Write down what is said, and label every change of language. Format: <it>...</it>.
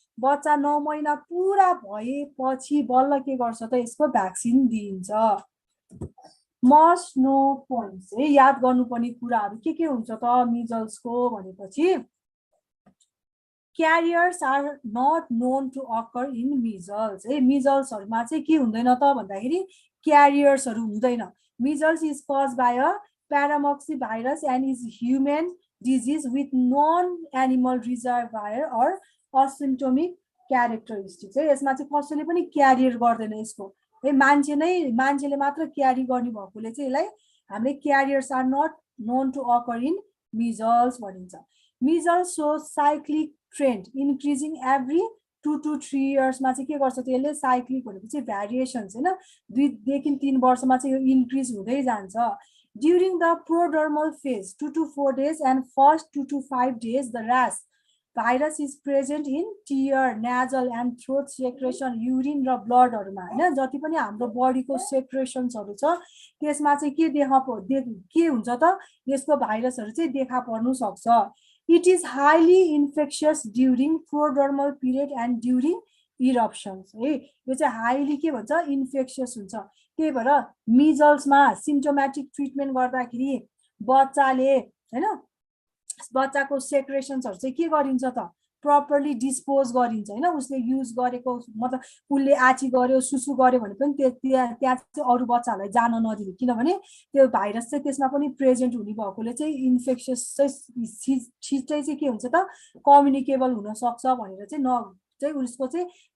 <ne>बच्चा 9 महिना पुरा भएपछि बल्ल के गर्छ त यसको भ्याक्सिन दिइन्छ। मस्ट नो पोइन्ट्स है याद गर्नुपर्ने कुराहरु के हुन्छ त मिजल्सको भनेपछि</ne> <en>carriers are not known to occur in measles</en> <ne>है। मिजल्सहरुमा चाहिँ के हुँदैन त भन्दाखेरि क्यारियर्सहरु हुँदैन।</ne> <en>measles is caused by a paramoxy virus and is human disease with non-animal reservoir or asymptomatic characteristics है।</en> <ne>यसमा चाहिँ कसैले पनि क्यारियर गर्दैन यसको है, मान्छेले मात्र क्यारी गर्ने भएकोले चाहिँ यसलाई हामीले</ne> <en>carriers are not known to occur in measles</en> <ne>भनिन्छ।</ne> <en>measles so cyclic trend increasing every 2 to 3 years</en> <ne>मा चाहिँ के गर्छ त यसले साइक्लिक भनेपछि भ्यारिएसन्स हैन 2 देखि 3 वर्षमा चाहिँ यो इन्क्रिज हुँदै जान्छ।</ne> <en>during the prodromal phase 2 to 4 days and first 2 to 5 days the rash virus is present in tear, nasal and throat secretion, urine</en> <ne>र ब्लडहरुमा हैन। जति पनि हाम्रो बडीको सेक्रेशन्सहरु छ त्यसमा चाहिँ के हुन्छ त यसको भाइरसहरु चाहिँ देखा पर्नु सक्छ।</ne> <en>It is highly infectious during prodromal period and during eruptions है।</en> <ne>यो चाहिँ हाइली के भन्छ इन्फेक्शियस हुन्छ। त्यही भएर मिजल्समा सिम्प्टोमेटिक ट्रिटमेन्ट गर्दाखेरि बच्चाले हैन बच्चाको सेक्रेसन्सहरु चाहिँ के गरिन्छ त प्रपरली डिस्पोज गरिन्छ हैन उसले युज गरेको मतलब उसले आची गर्यो सुसु गर्यो भने पनि त्यहाँ चाहिँ अरु बच्चाहरुलाई जान नदिने किनभने त्यो भाइरस चाहिँ त्यसमा पनि प्रेजेन्ट हुने भएकोले चाहिँ इन्फेक्शियस चाहिँ छिटै चाहिँ के हुन्छ त कम्युनिकेबल हुन सक्छ भनेर चाहिँ चाहिँ उसको चाहिँ</ne>